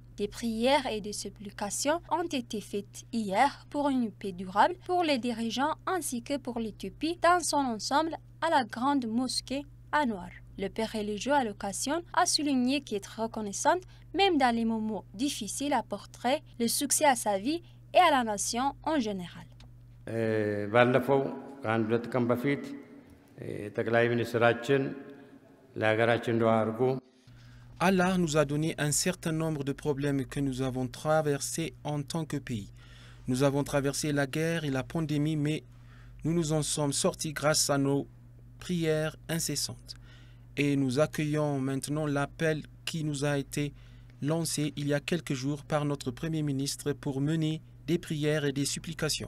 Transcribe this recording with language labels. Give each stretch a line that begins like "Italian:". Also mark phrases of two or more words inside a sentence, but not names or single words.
French: Des prières et des supplications ont été faites hier pour une paix durable pour les dirigeants ainsi que pour l'Éthiopie dans son ensemble à la grande mosquée à Noir. Le père religieux à l'occasion a souligné qu'être reconnaissante, même dans les moments difficiles, apporterait le succès à sa vie et à la nation en général.
Amharic: ባለፈው ከአንድ ሁለት ቀን በፊት ጠቅላይ ሚኒስትራችን ለሀገራችን ዱዓ አድርጉ
French: Allah nous a donné un certain nombre de problèmes que nous avons traversés en tant que pays. Nous avons traversé la guerre et la pandémie, mais nous nous en sommes sortis grâce à nos prières incessantes. Et nous accueillons maintenant l'appel qui nous a été lancé il y a quelques jours par notre Premier ministre pour mener des prières et des supplications.